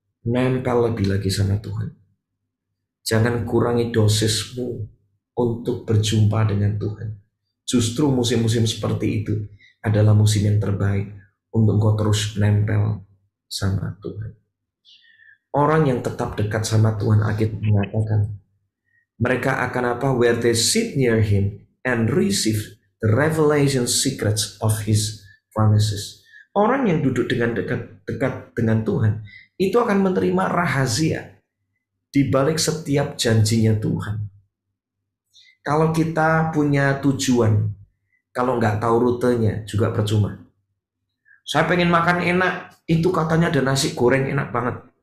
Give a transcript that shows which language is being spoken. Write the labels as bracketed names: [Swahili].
[Indonesian] Nempel lebih lagi sama Tuhan. Jangan kurangi dosismu untuk berjumpa dengan Tuhan. Justru musim-musim seperti itu adalah musim yang terbaik untuk engkau terus nempel sama Tuhan. Orang yang tetap dekat sama Tuhan, Alkitab mengatakan, mereka akan apa? [English] Where they sit near Him and receive the revelation secrets of His promises. [Indonesian] Orang yang duduk dengan dekat dengan Tuhan itu akan menerima rahasia di balik setiap janjinya Tuhan. Kalau kita punya tujuan, kalau nggak tahu rutenya juga percuma. Saya pengen makan enak, itu katanya ada nasi goreng enak banget.